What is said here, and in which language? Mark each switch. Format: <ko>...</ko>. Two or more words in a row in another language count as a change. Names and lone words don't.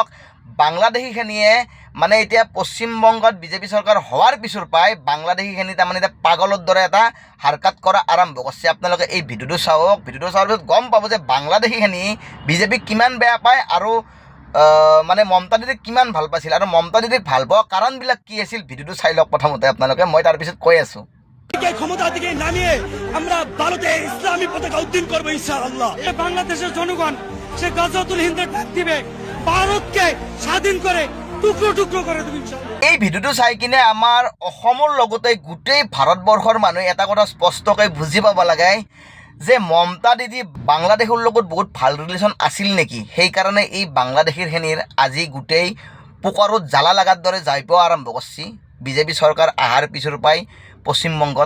<as>বাংলাদেশীখিনিয়ে মানে এতিয়া পশ্চিমবংগত বিজেপি চৰকাৰ হোৱাৰ পিছৰ পৰাই বাংলাদেশীখিনি তাৰমানে এতিয়া পাগলৰ দৰে এটা হাৰকাত কৰা আৰম্ভ কৰিছে। আপোনালোকে এই ভিডিঅ'টো চাওক। ভিডিঅ'টো চোৱাৰ পিছত গম পাব যে বাংলাদেশীখিনি বিজেপিক কিমান বেয়া পায় আৰু মানে মমতা দিদিক কিমান ভাল পাইছিল আৰু মমতা দিদিক ভাল পোৱা কাৰণবিলাক কি আছিল। ভিডিঅ'টো চাই লওক প্ৰথমতে আপোনালোকে, মই তাৰপিছত কৈ আছোঁ।</as> <bn>ক্ষমতা থেকে নামিয়ে আমরা ভারতে ইসলামী পতাকা উদ্দিন করবো ইনশাআল্লাহ। বাংলাদেশের জনগণ সে গাজওয়াতুল হিন্দের ডাক দিবে, ভারতকে স্বাধীন করে টুকরো টুকরো করে দেবে ইনশাআল্লাহ।</bn> <as>এই ভিডিঅ'টো চাই কিনে আমাৰ অসমৰ লগতে গোটেই ভাৰতবৰ্ষৰ মানুহে এটা কথা স্পষ্টকৈ বুজি পাব লাগে যে মমতা দিদি বাংলাদেশৰ লগত বহুত ভাল ৰিলেশ্যন আছিল নেকি। সেইকাৰণে এই বাংলাদেশীৰখিনিৰ আজি গোটেই পুকাৰত জ্বালা লগাৰ দৰে যাই পোৱা আৰম্ভ কৰিছে বিজেপি চৰকাৰ অহাৰ পিছৰ পৰাই পশ্চিমবংগত।</as>